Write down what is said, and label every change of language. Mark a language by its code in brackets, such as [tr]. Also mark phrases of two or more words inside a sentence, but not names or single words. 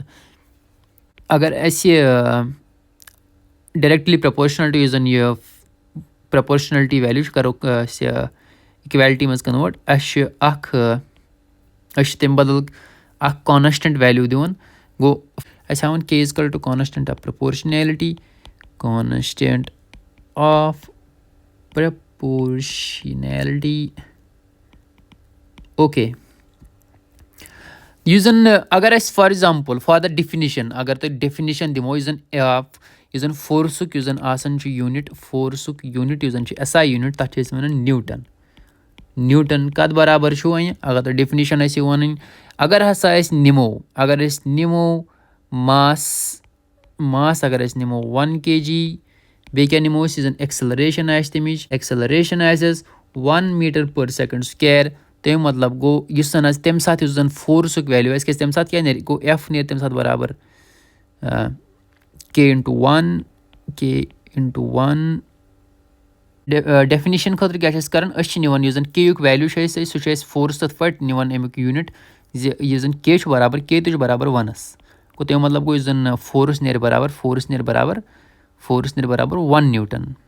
[ks] اگر اَسہِ [en] directly proportional to [ks] یُس زن یہِ [en] proportionality value [ks] چھُ کرو أسۍ اِکویلٹی منٛز کنوٲٹ أسۍ چھِ تمہِ بدل اکھ [en] constant value [ks] دِوان. گوٚو أسۍ ہاوان [en] K is equal to constant of proportionality constant of proportionality. [ks] اوکے یُس زن اگر أسۍ [en] for example for the definition [ks] اگر تۄہہِ ڈیفِنِشن دِمو یُس زن فورسُک یُس زن آسان چھُ یوٗنِٹ فورسُک یوٗنِٹ یُس زن چھُ [en] SI unit [ks] تتھ چھِ أسۍ ونان نیوٗٹن کتھ برابر چھُ وۄنۍ اگر تۄہہِ ڈیفِنِشن آسہِ ونٕنۍ. اگر ہسا أسۍ نِمو ماس اگر أسۍ نِمو 1 kg بیٚیہِ کیاہ نِمو أسۍ یُس زن ایکسلریشن آسہِ تمِچ ایکسلریشن آسٮ۪س 1 meter/second². تمیُک مطلب گوٚو یُس زن آسہِ تمہِ ساتہٕ یُس زن فورسُک ویلیوٗ آسہِ کیازِ تمہِ ساتہٕ کیاہ نیرِ گوٚو F نیرِ تمہِ ساتہٕ برابر K into 1. ڈیفِنِشن خٲطرٕ کیاہ چھِ أسۍ کران أسۍ چھِ نِوان یُس زن K یُک ویلیوٗ چھُ اَسہِ سُہ چھُ اَسہِ فورس تتھ پٲٹھۍ نِوان امیُک یوٗنِٹ زِ یُس زن K چھُ برابر K تہِ چھُ برابر 1 گوٚو تمیُک مطلب گوٚو یُس زن فورس نیرِ برابر 1 نیوٗٹن.